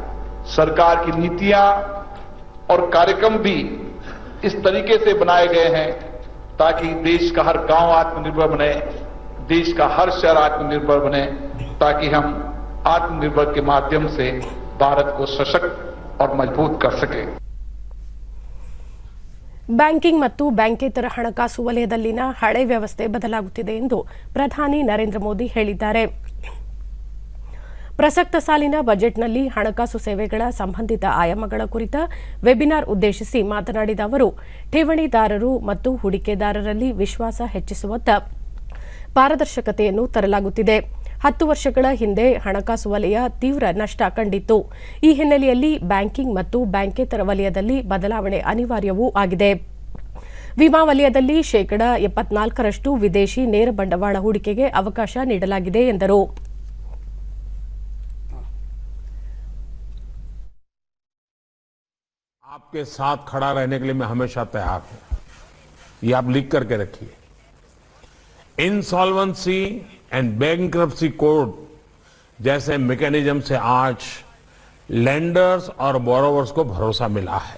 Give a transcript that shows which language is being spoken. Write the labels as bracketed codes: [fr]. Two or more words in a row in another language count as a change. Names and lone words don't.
[hi] सरकार की नीतियां और कार्यक्रम भी इस तरीके से बनाए गए हैं ताकि देश का हर गांव आत्मनिर्भर बने, देश का हर शहर आत्मनिर्भर बने, ताकि हम आत्मनिर्भर के माध्यम से भारत को सशक्त और मजबूत कर सकें. [kn] ಬ್ಯಾಂಕಿಂಗ್ ಮತ್ತು ಬ್ಯಾಂಕೇತರ ಹಣಕಾಸು ವಲಯದಲ್ಲಿನ ಹಳೆ ವ್ಯವಸ್ಥೆ ಬದಲಾಗುತ್ತಿದೆ ಎಂದು ಪ್ರಧಾನಿ ನರೇಂದ್ರ ಮೋದಿ ಹೇಳಿದ್ದಾರೆ. ಪ್ರಸಕ್ತ ಸಾಲಿನ ಬಜೆಟ್ನಲ್ಲಿ ಹಣಕಾಸು ಸೇವೆಗಳ ಸಂಬಂಧಿತ ಆಯಾಮಗಳ ಕುರಿತ ವೆಬಿನಾರ್ ಉದ್ದೇಶಿಸಿ ಮಾತನಾಡಿದ ಅವರು, ಠೇವಣಿದಾರರು ಮತ್ತು ಹೂಡಿಕೆದಾರರಲ್ಲಿ ವಿಶ್ವಾಸ ಹೆಚ್ಚಿಸುವತ್ತ ಪಾರದರ್ಶಕತೆಯನ್ನು ತರಲಾಗುತ್ತಿದೆ. 10 ವರ್ಷಗಳ ಹಿಂದೆ ಹಣಕಾಸು ವಲಯ ತೀವ್ರ ನಷ್ಟ ಕಂಡಿತ್ತು. ಈ ಹಿನ್ನೆಲೆಯಲ್ಲಿ ಬ್ಯಾಂಕಿಂಗ್ ಮತ್ತು ಬ್ಯಾಂಕೇತರ ವಲಯದಲ್ಲಿ ಬದಲಾವಣೆ ಅನಿವಾರ್ಯವೂ ಆಗಿದೆ. ವಿಮಾ ವಲಯದಲ್ಲಿ 74% ವಿದೇಶಿ ನೇರ ಬಂಡವಾಳ ಹೂಡಿಕೆಗೆ ಅವಕಾಶ ನೀಡಲಾಗಿದೆ ಎಂದರು. [hi] आपके साथ खड़ा रहने के लिए मैं हमेशा तैयार हूं. ये आप लिख करके रखिए. इंसॉल्वेंसी एंड बैंक्रप्सी कोड जैसे मैकेनिज्म से आज लेंडर्स और बोरोवर्स को भरोसा मिला है.